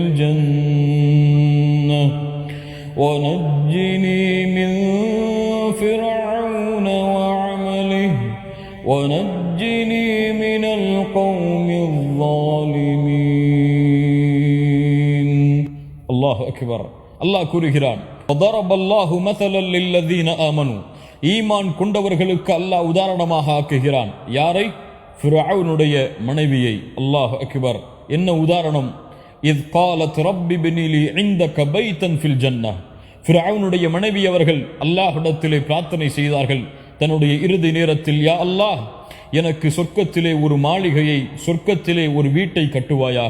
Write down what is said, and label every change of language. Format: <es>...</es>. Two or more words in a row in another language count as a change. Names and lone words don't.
<ar>الجنة ونجني من فرعون وعمله ونجني من القوم الظالمين. الله أكبر. الله கூறுகிறான், وضرب الله مثلا للذين آمنوا,</ar> <ta>ஈமான் கொண்டவர்களுக்கு அல்லாஹ் உதாரணமாக ஆக்குகிறான். யாரை? ஃபிரவுனுடைய மனைவியை.</ta> <ar>الله أكبر.</ar> <ta>என்ன உதாரணம்?</ta> <ar>إذ قالت رب ابن لي عندك بيتا في الجنة.</ar> <ta>ஃபிரவுனுடைய மனைவி அவர்கள் அல்லாஹ்விடத்திலே பிரார்த்தனை செய்தார்கள், தன்னுடைய இறுதி நேரத்தில்,</ta> <ar>يا الله,</ar> <ta>எனக்கு சொர்க்கத்திலே ஒரு மாளிகையை, சொர்க்கத்திலே ஒரு வீட்டை கட்டுவாயாக.</ta>